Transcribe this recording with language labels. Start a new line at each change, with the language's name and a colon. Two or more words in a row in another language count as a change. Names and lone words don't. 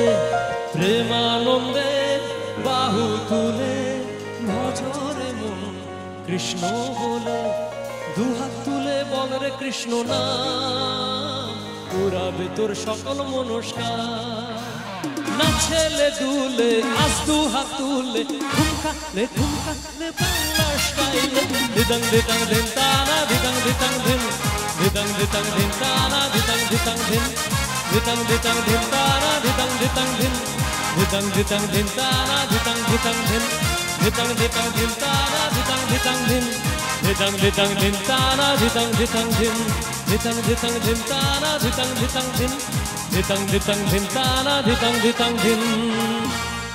Bangla: প্রেমানন্দে বাহু তুলে ভজরে মন কৃষ্ণ বলে। দু হাত তুলে বল রে কৃষ্ণ নাম, পুরাবে তোর সকল মনস্কার। না ছেলে দুলে আজ দু হাত তুলে
Hindi: ठुमका ले
Bangla: বাংলা স্টাইলে। ধিতাং ধিতাং ধিন তানা ধিতাং ধিতাং ধিন, ধিতাং ধিতাং ধিন তানা ধিতাং ধিতাং ধিন, ধিতাং ধিতাং ধিন তানা ধিতাং ধিতাং ধিন, ধিতাং ধিতাং ধিন তানা ধিতাং ধিতাং ধিন, ধিতাং ধিতাং ধিন তানা ধিতাং ধিতাং ধিন, ধিতাং ধিতাং ধিন তানা ধিতাং ধিতাং ধিন, ধিতাং ধিতাং ধিন তানা ধিতাং ধিতাং ধিন, ধিতাং ধিতাং ধিন তানা ধিতাং ধিতাং ধিন।